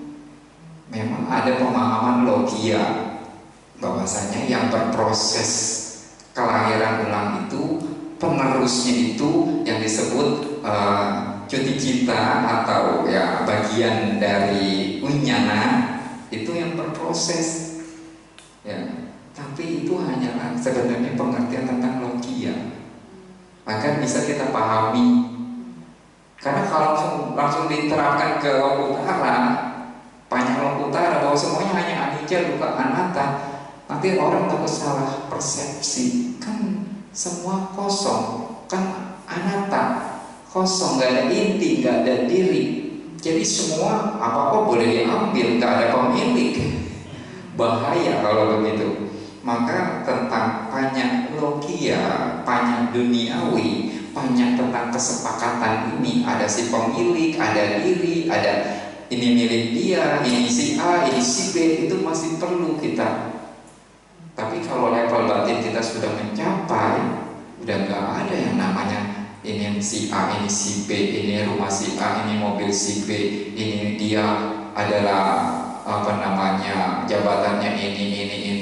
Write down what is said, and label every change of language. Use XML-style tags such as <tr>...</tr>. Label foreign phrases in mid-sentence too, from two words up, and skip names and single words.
<id>Memang ada pemahaman logia, bahwasanya yang berproses kelahiran ulang itu, penerusnya itu yang disebut</id> <pi>cuti cita</pi> <id>atau ya bagian dari unyana, itu yang berproses, ya. Tapi itu hanyalah sebenarnya pengertian tentang logia, agar bisa kita pahami. Karena kalau langsung diterapkan ke</id> <pi>lokutara, panyalokutara,</pi> <id>bahwa semuanya hanya</id> <pi>anicca, dukkha, anatta,</pi> <id>nanti orang takut salah persepsi. Kan semua kosong, kan anatta, kosong, nggak ada inti, nggak ada diri. Jadi semua apa-apa boleh diambil, nggak ada pemilik. Bahaya kalau begitu. Maka tentang</id> <pi>panya logia,</pi> <id>panya duniawi, panya tentang kesepakatan ini, ada si pemilik, ada diri, ada ini milik dia, ini si A, ini si B, itu masih perlu kita. Tapi kalau level batin kita sudah mencapai, udah nggak ada yang namanya ini si A, ini si B, ini rumah si A, ini mobil si B, ini dia adalah jabatannya ini.</id>